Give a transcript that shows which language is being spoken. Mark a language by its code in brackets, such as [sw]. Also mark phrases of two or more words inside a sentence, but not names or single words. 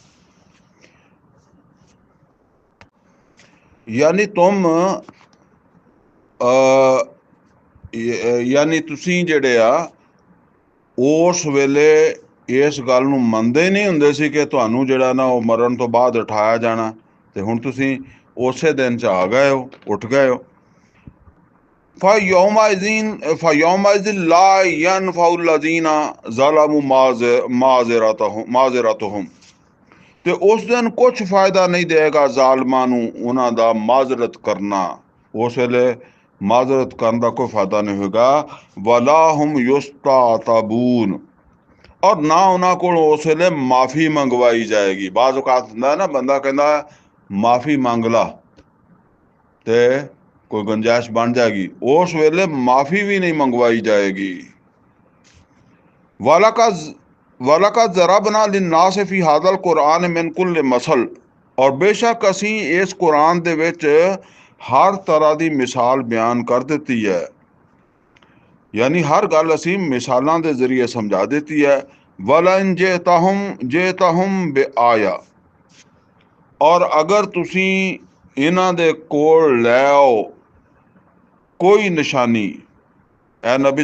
[pa] ਯਾਨੀ ਯਾਨੀ ਤੁਸੀਂ ਜਿਹੜੇ ਆ ਉਸ ਵੇਲੇ ਇਸ ਗੱਲ ਨੂੰ ਮੰਨਦੇ ਨਹੀਂ ਹੁੰਦੇ ਸੀ ਕਿ ਤੁਹਾਨੂੰ ਜਿਹੜਾ ਨਾ ਉਹ ਮਰਨ ਤੋਂ ਬਾਅਦ ਉਠਾਇਆ ਜਾਣਾ। ਤੇ ਹੁਣ ਤੁਸੀਂ ਉਸੇ ਦਿਨ 'ਚ ਆ ਗਏ ਹੋ, ਉੱਠ ਗਏ ਹੋ। [ar] فَيَوْمَئِذٍ لَا يَنْفَعُ الَّذِينَ ظَلَمُوا مَعْذِرَتُهُمْ, [pa] ਤੇ ਉਸ ਦਿਨ ਕੁਛ ਫਾਇਦਾ ਨਹੀਂ ਦੇਗਾ ਜ਼ਾਲਮਾਂ ਨੂੰ ਉਹਨਾਂ ਦਾ ਮਾਜ਼ਰਤ ਕਰਨਾ। ਉਸ ਵੇਲੇ ਮਾਜ਼ਰਤ ਕਰਨ ਦਾ ਕੋਈ ਫਾਇਦਾ ਨਹੀਂ ਹੋਏਗਾ। [ar] ولا هم يستعتبون, [pa] ਔਰ ਨਾ ਉਹਨਾਂ ਕੋਲ ਉਸ ਵੇਲੇ ਮਾਫੀ ਮੰਗਵਾਈ ਜਾਏਗੀ। ਬਾਜ਼ ਔਕਾਤ ਹੁੰਦਾ ਨਾ ਬੰਦਾ ਕਹਿੰਦਾ ਮਾਫੀ ਮੰਗ ਲਾ ਤੇ ਕੋਈ ਗੁੰਜਾਇਸ਼ ਬਣ ਜਾਏਗੀ, ਉਸ ਵੇਲੇ ਮਾਫੀ ਵੀ ਨਹੀਂ ਮੰਗਵਾਈ ਜਾਏਗੀ। [ar] ولقد ضربنا للناس في هذا القرآن من كل مثل, [ur] اور بیشک [pa] ਅਸੀਂ ਇਸ ਕੁਰਾਨ ਦੇ ਵਿੱਚ ਹਰ ਤਰ੍ਹਾਂ ਦੀ ਮਿਸਾਲ ਬਿਆਨ ਕਰ ਦਿੱਤੀ ਹੈ। ਯਾਨੀ ਹਰ ਗੱਲ ਅਸੀਂ ਮਿਸਾਲਾਂ ਦੇ ਜ਼ਰੀਏ ਸਮਝਾ ਦਿੱਤੀ ਹੈ। [ar] ولئن جئتهم بآية, [pa] ਔਰ ਅਗਰ ਤੁਸੀਂ ਇਹਨਾਂ ਦੇ ਕੋਲ ਲੈ ਆਓ ਕੋਈ ਨਿਸ਼ਾਨੀ, ਐ ਨਬੀ